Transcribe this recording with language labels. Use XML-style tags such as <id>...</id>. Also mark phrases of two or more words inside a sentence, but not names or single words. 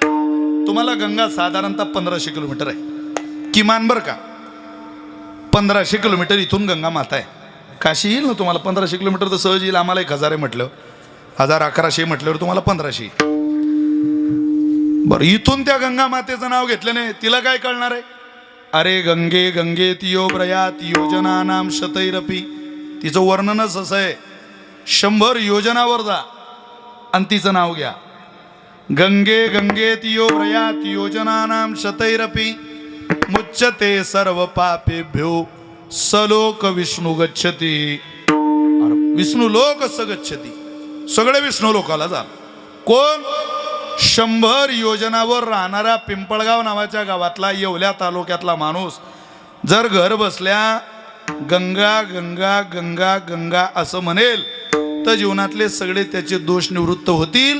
<mr>तुम्हाला गंगा साधारणतः 1500 किलोमीटर आहे किमान, बरं का. 1500 किलोमीटर इथून गंगा माता आहे. काशी येईल ना तुम्हाला 1500 किलोमीटर तर सहज येईल. आम्हाला 1000 आहे म्हटलं. 1100 म्हटल्यावर तुम्हाला 1500. बरं, इथून त्या गंगा मातेचं नाव घेतल्याने तिला काय कळणार आहे?</mr> <sa>अरे गंगे गंगे तियो प्रयात योजना नाम शतैरपी.</sa> <mr>तिचं वर्णनच असं आहे, 100 योजनावर जा आणि तिचं नाव घ्या.</mr> <sa>गंगे गंगे तियो प्रयात योजना नाम शतैरपी मुच्यते सर्व पापेभ्यो सलोक विष्णू गच्छती. विष्णू लोक स गच्छती,</sa> <mr>सगळे विष्णू लोकाला जा. कोण? 100 योजनावर राहणारा पिंपळगाव नावाच्या गावातला येवल्या तालुक्यातला माणूस जर घर बसल्या गंगा गंगा गंगा गंगा असं म्हणेल तर जीवनातले सगळे त्याचे दोष निवृत्त होतील.</mr>